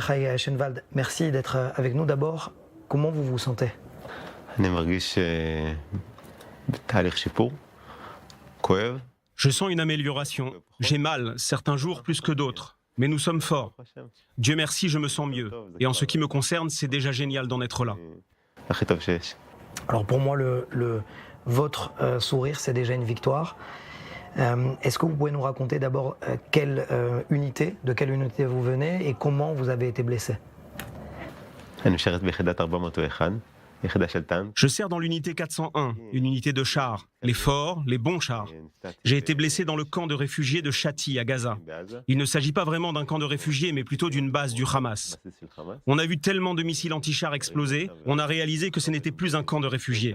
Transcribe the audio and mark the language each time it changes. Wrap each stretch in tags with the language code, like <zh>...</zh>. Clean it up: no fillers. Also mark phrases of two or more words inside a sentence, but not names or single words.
<fr>Mordechai Eschenwald, merci d'être avec nous. D'abord, comment vous vous sentez?</fr> <he>אני מרגיש בתהליך שיפור, כואב.</he> <fr>Je sens une amélioration. J'ai mal, certains jours plus que d'autres. Mais nous sommes forts. Dieu merci, je me sens mieux. Et en ce qui me concerne, c'est déjà génial d'en être là.</fr> <he>הכי טוב שיש.</he> <fr>Alors pour moi, votre sourire, c'est déjà une victoire. Est-ce que vous pouvez nous raconter d'abord de quelle unité vous venez et comment vous avez été blessé?</fr> <he>אני משרת ביחידת 401, יחידה של טנק.</he> <fr>Je sers dans l'unité 401, une unité de chars, les forts, les bons chars. J'ai été blessé dans le camp de réfugiés de Shati à Gaza. Il ne s'agit pas vraiment d'un camp de réfugiés, mais plutôt d'une base du Hamas. On a vu tellement de missiles anti-chars exploser, on a réalisé que ce n'était plus un camp de réfugiés.</fr>